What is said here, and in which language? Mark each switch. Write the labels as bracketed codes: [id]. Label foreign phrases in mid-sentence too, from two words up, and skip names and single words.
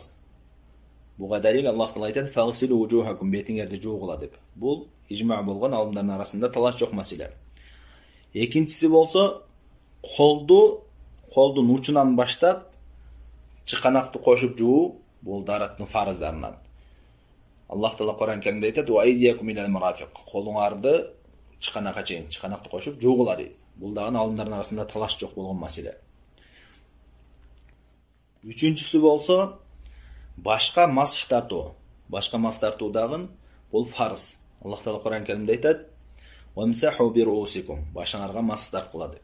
[ky] Буга далил Аллах Таала айтат: [ar] "فاغسلوا وجوهكم", [ky] бетиңерди жуугула деп. Бул ижма болгон алымдардын арасында талаш жок маселе. Экинчиси болсо, колдун учунан баштап чыканакты кошуп жуу, бул даараттын фарыздарынан. Аллах Таала Кур'ан Каримде айтат: [ar] "وأيديكم إلى المرافق", колуңарды чыканакка чейин, чыканакты кошуп жуугула дейт. [ky] Бул дагы алымдардын арасында талаш жок болгон маселе. Үчүнчүсү болсо, башка масх тартуу. Башка масх тартуу дагы бул фарыз. Аллах Таала Кур'ан Каримде айтат: [ar] "وامسحوا برؤوسكم", [ky] башыңарга масх тарткыла деп.